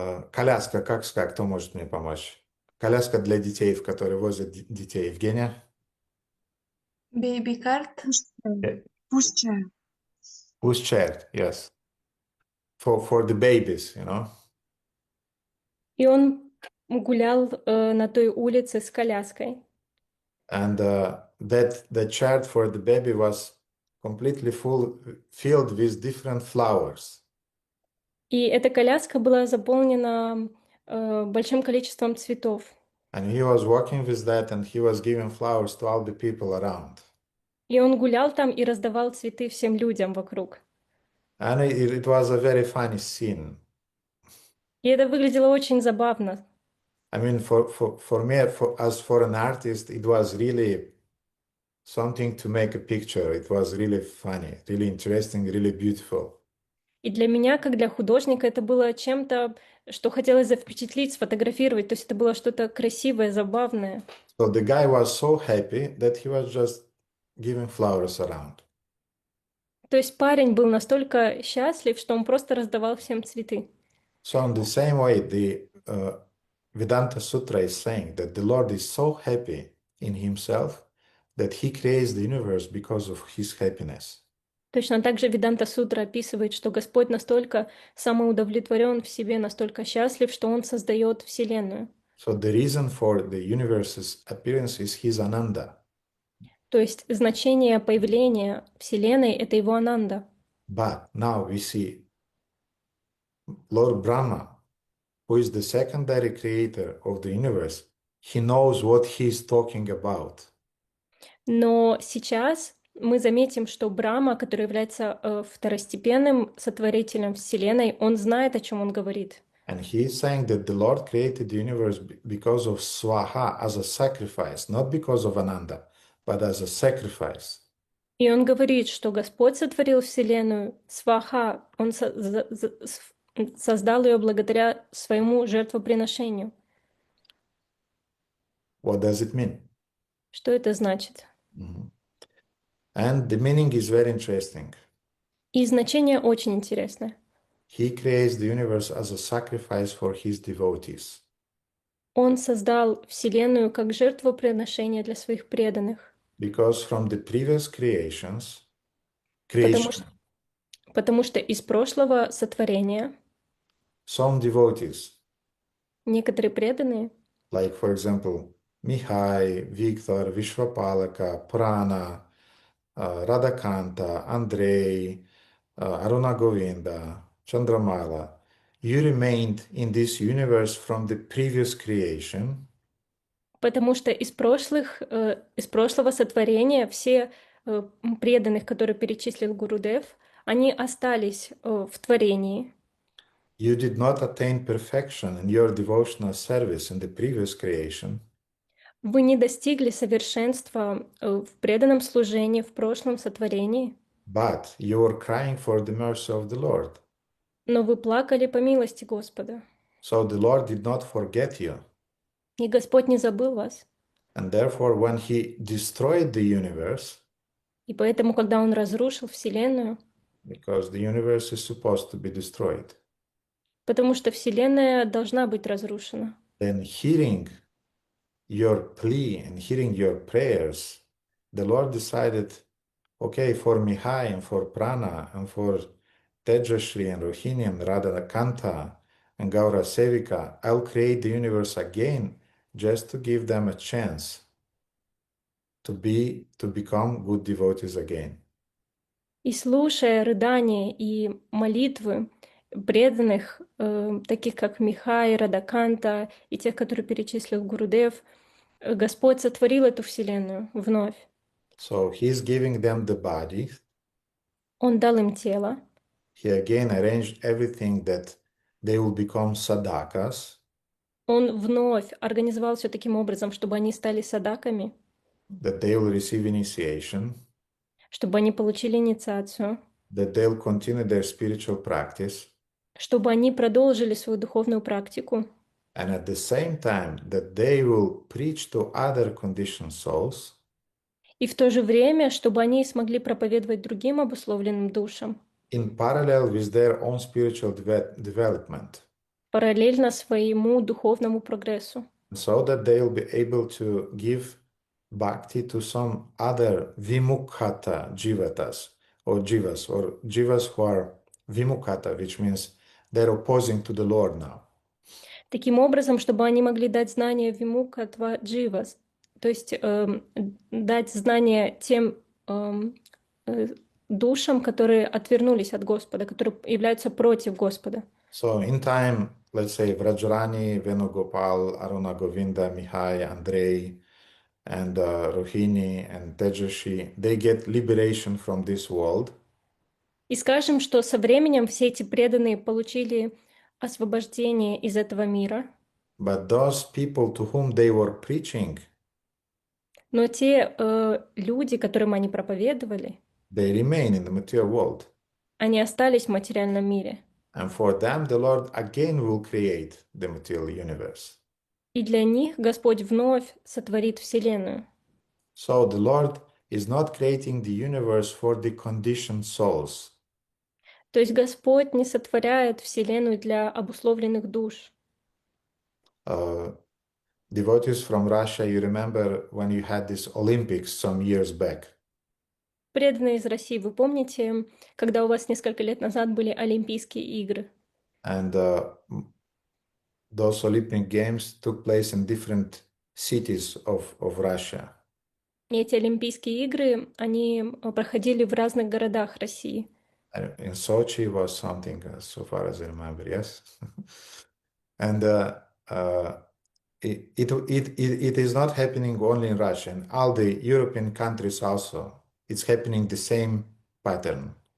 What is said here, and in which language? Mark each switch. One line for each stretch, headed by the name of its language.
Russian: Коляска, как сказать, кто может мне помочь? Коляска для детей, в которой возят детей. Евгения?
English: Baby cart. Yeah. Pushchair. Pushchair, yes. For the babies, you know.
Russian: и он гулял на той улице с коляской.
English: And that chair for the baby was completely filled with different flowers.
Russian: И эта коляска была заполнена большим количеством цветов.
English: And he was walking with that, and he was giving flowers to all the people around.
Russian: И он гулял там и раздавал цветы всем людям вокруг.
English: And it was a very funny scene.
Russian: И это выглядело очень забавно.
English: I mean, for me, as for an artist, it was really something to make a picture. It was really funny, really interesting, really beautiful.
Russian: И для меня, как для художника, это было чем-то, что хотелось запечатлеть, сфотографировать. То есть это было что-то красивое, забавное.
English: So the guy was so happy that he was just giving flowers around.
Russian: То есть парень был настолько счастлив, что он просто раздавал всем цветы.
English: So in the same way, the Vedanta Sutra is saying that the Lord is so happy in himself that he creates the universe because of his happiness.
Russian: Точно так же Веданта Сутра описывает, что Господь настолько самоудовлетворен в себе, настолько счастлив, что Он создает Вселенную.
English: So the reason for the universe's appearance is his Ananda.
Russian: То есть значение появления Вселенной — это его Ананда.
English: But now we see Lord Brahma, who is the secondary creator of the universe, he knows what he is talking about.
Russian: Но сейчас мы заметим, что Брахма, который является второстепенным сотворителем Вселенной, он знает, о чем он говорит.
English: And he is saying that the Lord created the universe because of Swaha as a sacrifice, not because of Ananda, but as a sacrifice.
Russian: И он говорит, что Господь сотворил Вселенную, Сваха, он создал ее благодаря своему жертвоприношению.
English: What does it mean?
Russian: Что это значит?
English: And the meaning is very interesting.
Russian: И значение очень интересное.
English: He creates the universe as a sacrifice for his devotees.
Russian: Он создал Вселенную как жертвоприношение для своих преданных.
English: Because from the previous creation,
Russian: Потому что из прошлого сотворения
English: some devotees,
Russian: некоторые преданные,
English: like for example, Mihai, Victor, Vishwapalaka, Prana, Radhakanta, Andrei, Aruna Govinda, Chandramala, you remained in this universe from the previous creation,
Russian: потому что из прошлого сотворения все преданных, которые перечислил Гурудев, они остались в творении.
English: you did not attain perfection in your devotional service in the previous creation,
Russian: Вы не достигли совершенства в преданном служении в прошлом сотворении,
English: but you were crying for the mercy of the Lord.
Russian: но вы плакали по милости Господа,
English: So the Lord did not forget you.
Russian: и Господь не забыл вас.
English: And therefore, when He destroyed the universe,
Russian: И поэтому, когда Он разрушил Вселенную,
English: because the universe is supposed to be destroyed,
Russian: потому что Вселенная должна быть разрушена,
English: then hearing your plea and hearing your prayers, the Lord decided, okay, for Mihai and for Prana and for Tejashri and Rohini and Radhakanta and Gaura Sevika, I'll create the universe again just to give them a chance to become good devotees again.
Russian: и слушая рыдания и молитвы преданных, таких как Михай, Радаканта и тех, которые перечислил Гурудев, Господь сотворил эту Вселенную вновь.
English: So He's giving them the body.
Russian: Он дал им тело.
English: He again arranged everything that they will become sadakas,
Russian: Он вновь организовал все таким образом, чтобы они стали садаками,
English: that they will receive initiation,
Russian: чтобы они получили инициацию,
English: that they'll continue their spiritual practice,
Russian: чтобы они продолжили свою духовную практику,
English: and at the same time that they will preach to other conditioned souls,
Russian: и в то же время, чтобы они смогли проповедовать другим обусловленным душам,
English: in parallel with their own spiritual development,
Russian: параллельно своему духовному прогрессу,
English: so that they'll be able to give bhakti to some other vimukhata jivatas, or jivas who are vimukhata, which means they're opposing to the Lord now.
Russian: таким образом, чтобы они могли дать знания вимукхатва дживас, то есть дать знания тем душам, которые отвернулись от Господа, которые являются против Господа.
English: So in time, let's say Vrajrani, Venugopal, Aruna Govinda, Mihai, Andrei, and Rohini and Tejashi, they get liberation from this world.
Russian: И скажем, что со временем все эти преданные получили освобождение из этого мира,
English: But those people to whom they were preaching,
Russian: но те люди, которым они проповедовали,
English: they remain in the material world.
Russian: они остались в материальном мире.
English: And for them, the Lord again will create the material universe.
Russian: И для них Господь вновь сотворит Вселенную.
English: So the Lord is not creating the universe for the conditioned souls.
Russian: То есть Господь не сотворяет Вселенную для обусловленных душ.
English: Devotees from Russia, you remember when you had this Olympics some years back.
Russian: Преданные из России, вы помните, когда у вас несколько лет назад были Олимпийские игры?
English: And those Olympic Games took place in different cities of Russia.
Russian: И эти Олимпийские игры, они проходили в разных городах России.
English: In Sochi was something, so far as I remember, yes. And it is not happening only in Russia, in all the European countries also. It's happening the same pattern.